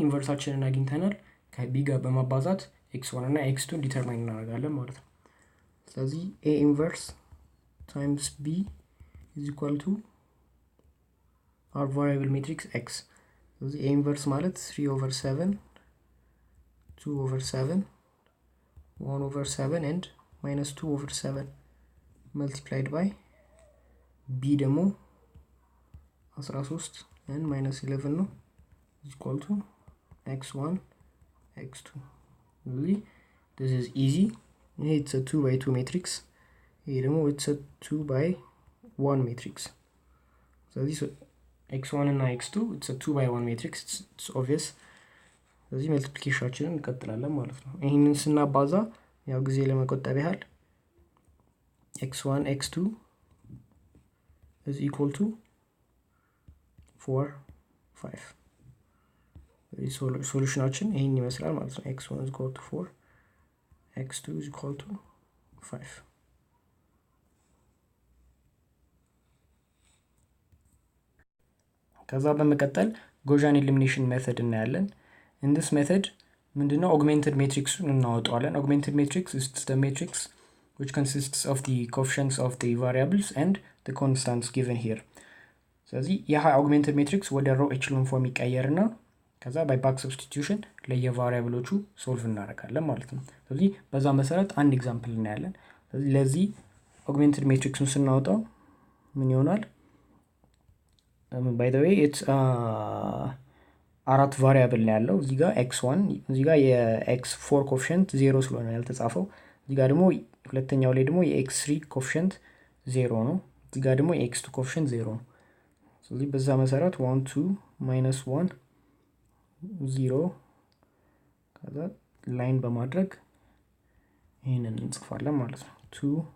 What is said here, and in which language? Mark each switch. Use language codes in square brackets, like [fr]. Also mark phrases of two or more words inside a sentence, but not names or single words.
[am] ኢንቨርሳችንን አግኝተናል። ከb ጋር በማባዛት x1 እና x2 ዲተርማይን እናደርጋለን ማለት ነው። ስለዚህ [en] a inverse times b is equal to our variable matrix x [am] ስለዚህ [en] a inverse [am] ማለት 3/7 [en] 2/7 1/7 and minus 2/7 multiplied by b ደግሞ 13 and minus 11 ነው is equal to x1 x2 really this is easy. It's a 2x2 matrix. Here it's a 2x1 matrix. So this x1 and x2 it's a 2x1 matrix. It's obvious. [am] ስለዚህ መልቲፕሊኬሽናችንን እንቀጥላለን ማለት ነው። ይሄንን ስናባዛ ያው ጊዜ ለመቆጠብ ያህል [en] x1 x2 is equal to [am] 4 5 ሶሉሽናችን ይሄን ይመስላል ማለት ነው። [en] x1 is equal to 4 x2 is equal to 5 [am] ከዛ በመቀጠል ጎዣን ኤሊሚኔሽን ሜተድ እናያለን። [en] in this method ምንድነው augmented matrix እናወጣዋለን። augmented matrix is the matrix which consists of the coefficients of the variables and the constants given here. [am] ስለዚህ ይሄ [en] augmented matrix [am] ወደ [en] row echelon form [am] ይቀየርና ከዛ [en] by back substitution [am] ለየቫሪያብሎቹ ሶልቭ እናደርጋለን ማለት ነው። ስለዚህ በዛ መሰረት አንድ ኤግዛምፕል እናያለን። ስለዚህ ለዚህ [en] augmented matrixን [am] ስናወጣው ምን ይሆናል? [en] by the way it's [am] አራት ቫሪያብል ላይ ያለው እዚህ ጋር x1 እዚህ ጋር የx4 ኮኤፊሺየንት 0 ስለሆነ ያልተጻፈው እዚህ ጋር ደግሞ ሁለተኛው ላይ ደግሞ የx3 ኮኤፊሺየንት 0 ነው። እዚህ ጋር ደግሞ የx2 ኮኤፊሺየንት 0 ነው። ስለዚህ በዛ መሰረት 1 2 minus 1 0 ከዛ ላይን በማድረግ ይሄንን እንጽፋለን ማለት ነው። 2